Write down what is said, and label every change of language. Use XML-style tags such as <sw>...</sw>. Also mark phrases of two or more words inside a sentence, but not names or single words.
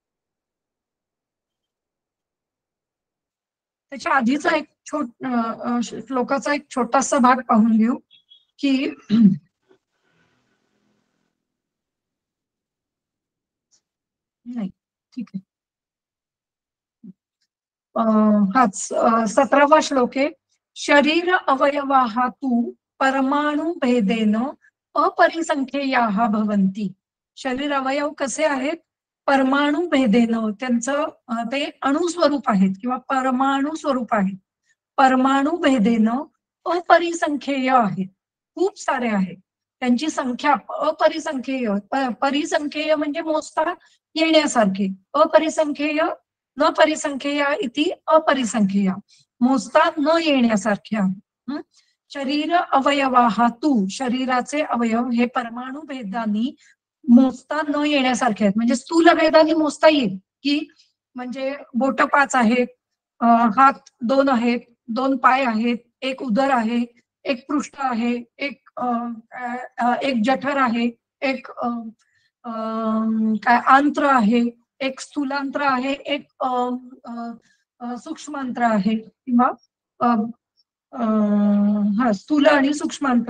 <mr>त्याच्या आधीचा एक श्लोकाचा एक छोटासा भाग पाहून घेऊ की नाही, ठीक आहे. हाच 17वा श्लोक आहे.</mr> <sa>शरीर अवयवाः तु परमाणु भेदेन अपरिसंख्येयाः भवन्ति.</sa> <mr>शरीर अवयव कसे आहेत,</mr> <sa>परमाणु भेदेन,</sa> <mr>त्यांचं ते अणुस्वरूप आहेत किंवा परमाणु स्वरूप आहेत.</mr> <sa>परमाणु भेदेन अपरिसंख्येय</sa> <mr>आहेत, खूप सारे आहेत, त्यांची संख्या अपरिसंख्येय. परिसंख्येय म्हणजे मोजता येण्यासारखे,</mr> <sa>अपरिसंख्येय न परिसंख्येय इति अपरिसंख्येय,</sa> <mr>मोजता न येण्यासारखे.</mr> <sa>शरीर अवयवाः तु,</sa> <mr>शरीराचे अवयव हे परमाणु भेदानी मोजता न येण्यासारखे आहेत. म्हणजे स्थूल भेदानी मोजता येईल की, म्हणजे बोट 5 आहेत, हात 2 आहेत, 2 पाय आहेत, एक उदर आहे, एक पृष्ठ आहे, एक जठर आहे, एक काय आंत्र आहे, एक स्थूलांत्र आहे, एक सूक्ष्मांत्र आहे किंवा स्थूल आणि सूक्ष्मांत्र.</mr>